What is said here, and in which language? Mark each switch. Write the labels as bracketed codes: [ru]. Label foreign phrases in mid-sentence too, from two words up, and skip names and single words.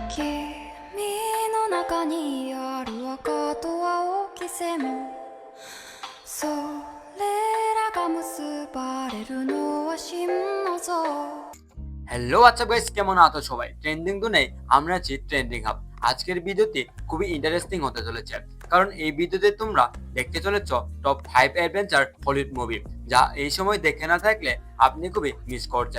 [ja] 君の中にある赤と青き線それらが結ばれるのは真の像 [bn] হ্যালো আচ্ছা গাইস, কেমন আছো সবাই? ট্রেন্ডিং দুনিয়ায় আমরা আছি ট্রেন্ডিং হাব। আজকের ভিডিওটি খুবই ইন্টারেস্টিং হতে চলেছে, কারণ এই ভিডিওতে তোমরা দেখতে চলেছ টপ 5 অ্যাডভেঞ্চার হলিউড মুভি, যা এই সময় দেখে না থাকলে আপনি খুবই মিস করছেন।